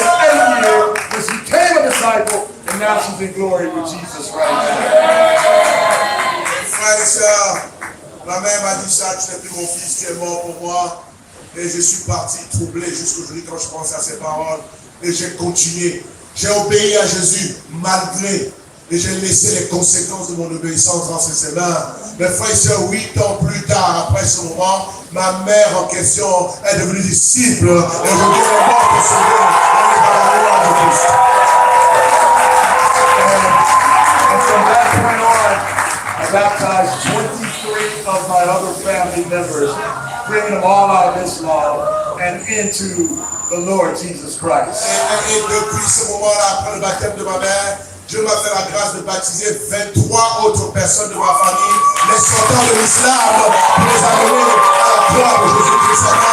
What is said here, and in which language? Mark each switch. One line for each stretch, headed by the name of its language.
English: 8 years, but she became a disciple, and now she's in glory with Jesus right now.
French: Frères et sœurs, ma mère m'a dit ça, tu n'es plus mon fils, tu es mort pour moi. Et je suis parti troublé jusqu'aujourd'hui quand je pense à ces paroles. Et j'ai continué. J'ai obéi à Jésus malgré. Et j'ai laissé les conséquences de mon obéissance dans ses mains. Mes frères et sœurs, 8 ans plus tard, après ce moment, ma mère en question est devenue disciple. Et aujourd'hui, elle est morte pour sauver. Elle est dans la gloire de Christ.
English: And from that point on, I baptized 23 of my other family members, bringing them all out of Islam and into the Lord Jesus Christ.
French: Et depuis ce moment-là, après le baptême de ma mère, Dieu m'a fait la grâce de baptiser 23 autres personnes de ma famille, les sortant de l'islam, pour les amener à la croix de Jésus-Christ.